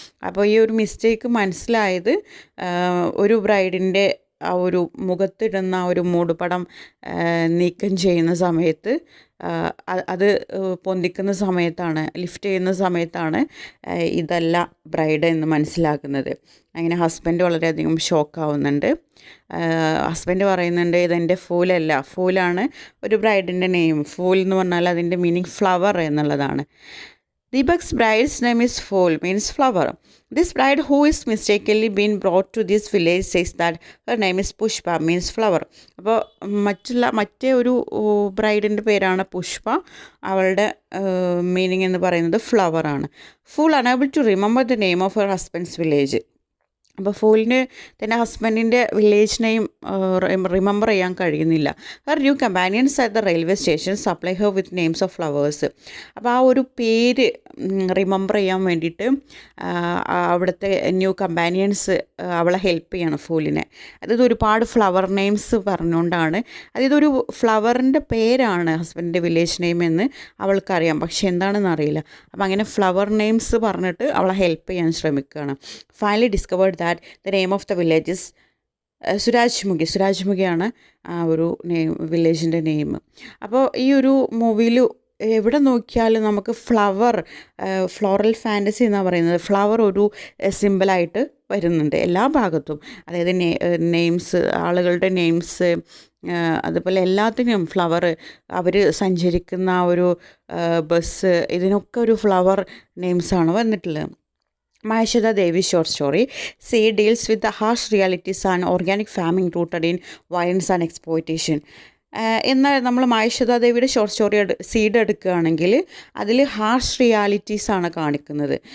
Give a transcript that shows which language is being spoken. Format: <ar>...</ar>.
<ml>അപ്പോൾ ഈ ഒരു മിസ്റ്റേക്ക് മനസ്സിലായത് ഒരു ബ്രൈഡിൻ്റെ ആ ഒരു മുഖത്തിടുന്ന ആ ഒരു മൂടുപടം നീക്കം ചെയ്യുന്ന സമയത്ത്, അത് പൊന്തിക്കുന്ന സമയത്താണ്, ലിഫ്റ്റ് ചെയ്യുന്ന സമയത്താണ് ഇതല്ല ബ്രൈഡ് എന്ന് മനസ്സിലാക്കുന്നത്. അങ്ങനെ ഹസ്ബൻഡ് വളരെയധികം ഷോക്കാവുന്നുണ്ട്. ഹസ്ബൻഡ് പറയുന്നുണ്ട് ഇതെൻ്റെ ഫൂലല്ല, ഫൂലാണ് ഒരു ബ്രൈഡിൻ്റെ നെയിം. ഫൂൽ എന്ന് പറഞ്ഞാൽ അതിൻ്റെ മീനിങ് ഫ്ലവർ എന്നുള്ളതാണ്.</ml> <en>Deepak's bride's name is Fool, means flower. This bride who is mistakenly been brought to this village says that her name is Pushpa, means flower.</en> <ml>അപ്പോൾ മറ്റേ ഒരു ബ്രൈഡിൻ്റെ പേരാണ് പുഷ്പ, അവളുടെ മീനിങ് എന്ന് പറയുന്നത് ഫ്ലവറാണ്.</ml> <en>Fool unable to remember the name of her husband's village.</en> <ml>അപ്പോൾ ഫൂലിന് തന്നെ ഹസ്ബൻഡിൻ്റെ വില്ലേജ് നെയിം റിമെമ്പർ ചെയ്യാൻ കഴിയുന്നില്ല.</ml> <en>Her new companions at the railway station supply her with names of flowers.</en> <ml>അപ്പോൾ ആ ഒരു പേര് റിമെമ്പർ ചെയ്യാൻ വേണ്ടിയിട്ട് അവിടുത്തെ ന്യൂ കമ്പാനിയൻസ് അവളെ ഹെൽപ്പ് ചെയ്യണം ഫൂലിനെ. അതായത് ഒരുപാട് ഫ്ലവർ നെയിംസ് പറഞ്ഞുകൊണ്ടാണ്, അതായത് ഒരു ഫ്ലവറിൻ്റെ പേരാണ് ഹസ്ബൻഡിൻ്റെ വില്ലേജ് നെയിം എന്ന് അവൾക്കറിയാം, പക്ഷെ എന്താണെന്ന് അറിയില്ല. അപ്പോൾ അങ്ങനെ ഫ്ലവർ നെയിംസ് പറഞ്ഞിട്ട് അവളെ ഹെൽപ്പ് ചെയ്യാൻ ശ്രമിക്കുകയാണ്.</ml> <en>finally discovered that the name of the village is</en> <ml>സുരാജ്മുഖിയാണ് ആ ഒരു വില്ലേജിൻ്റെ നെയിം. അപ്പോൾ ഈ ഒരു മൂവിയിൽ എവിടെ നോക്കിയാലും നമുക്ക് ഫ്ലോറൽ ഫാൻറ്റസി എന്നാണ് പറയുന്നത്. ഫ്ലവർ ഒരു സിമ്പിളായിട്ട് വരുന്നുണ്ട് എല്ലാ ഭാഗത്തും. അതായത് നെയിംസ്, ആളുകളുടെ നെയിംസ്, അതുപോലെ എല്ലാത്തിനും ഫ്ലവർ, അവർ സഞ്ചരിക്കുന്ന ഒരു ബസ്, ഇതിനൊക്കെ ഒരു ഫ്ലവർ നെയിംസാണ് വന്നിട്ടുള്ളത്.</ml> <en>Maheshwara Devi short story. Say deals with the harsh realities and organic farming rooted in violence and exploitation.</en> <ml>എന്നാൽ നമ്മൾ മഹേശ്വര ദേവിയുടെ ഷോർട്ട് സ്റ്റോറി സീഡ് എടുക്കുകയാണെങ്കിൽ അതിൽ ഹാർഷ് റിയാലിറ്റീസ് ആണ് കാണിക്കുന്നത്.</ml>